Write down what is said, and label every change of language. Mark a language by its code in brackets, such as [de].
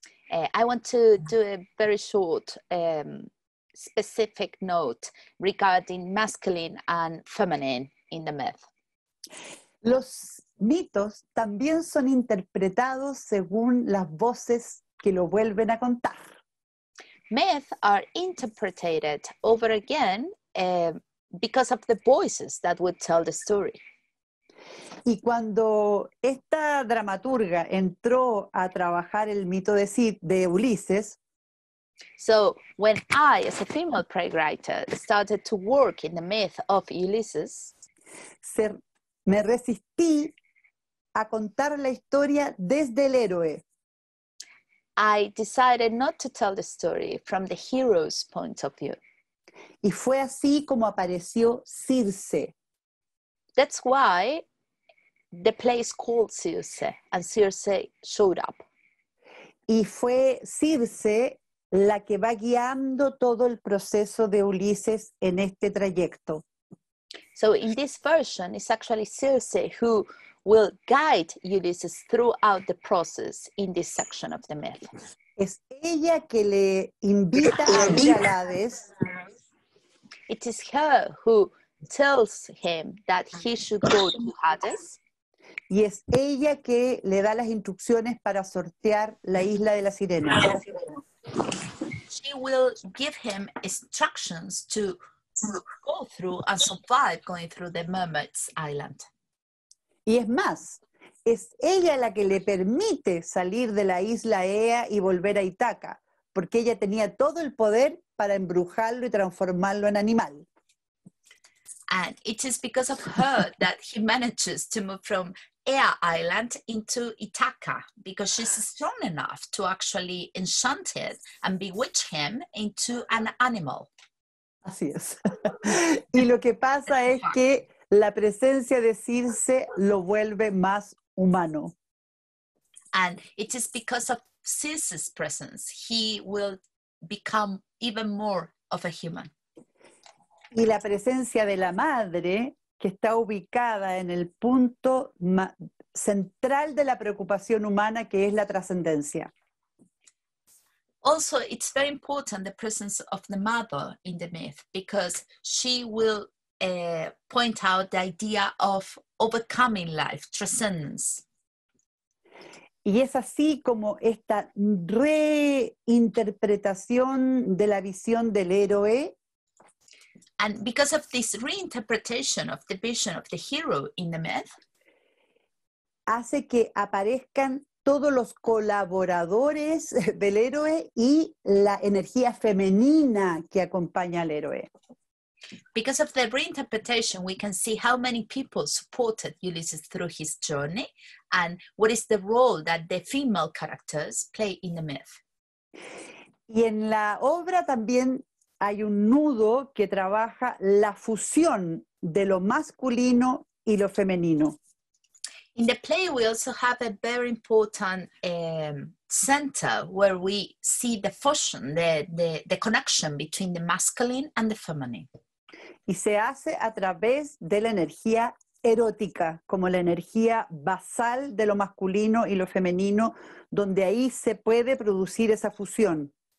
[en] I want to do a very short specific note regarding masculine and feminine in the myth. [es] Los mitos también son interpretados según las voces que lo vuelven a contar. [en] Myths are interpreted over again because of the voices that would tell the story. [es] Y cuando esta dramaturga entró a trabajar el mito de Ulises, [en] so when I, as a female playwright, started to work in the myth of Ulysses, [es] me resistí a contar la historia desde el héroe. [en] I decided not to tell the story from the hero's point of view. [es] Y fue así como apareció Circe. [en] That's why the play is called Circe, and Circe showed up. [es] Y fue Circe la que va guiando todo el proceso de Ulises en este trayecto. [en] So in this version, it's actually Circe who will guide Ulysses throughout the process in this section of the myth. [es] Es ella que le invita a ir al Hades. [en] It is her who tells him that he should go to Hades. [es] Y es ella que le da las instrucciones para sortear la isla de la sirena. [en] She will give him instructions to go through and survive going through the Mermaid's Island. [es] Y es más, es ella la que le permite salir de la isla Ea y volver a Ítaca, porque ella tenía todo el poder para embrujarlo y transformarlo en animal. [en] And it is because of her that he manages to move from Ea Island into Ithaca, because she's strong enough to actually enchant it and bewitch him into an animal. [es] Así es. Y lo que pasa es que la presencia de Circe lo vuelve más humano. [en] And it is because of Circe's presence, he will become even more of a human. [es] Y la presencia de la madre, que está ubicada en el punto central de la preocupación humana, que es la trascendencia. [en] Also, it's very important the presence of the mother in the myth, because she will point out the idea of overcoming life, transcendence. [es] Y es así como esta reinterpretación de la visión del héroe [en] And because of this reinterpretation of the vision of the hero in the myth, [es] hace que aparezcan todos los colaboradores del héroe y la energía femenina que acompaña al héroe. [en] Because of the reinterpretation, we can see how many people supported Ulysses through his journey and what is the role that the female characters play in the myth. [es] Y en la obra también hay un nudo que trabaja la fusión de lo masculino y lo femenino. [en] In the play, we also have a very important center where we see the fusion, the connection between the masculine and the feminine. [es] Y se hace a través de la energía erótica, como la energía basal de lo masculino y lo femenino, donde ahí se puede producir esa fusión.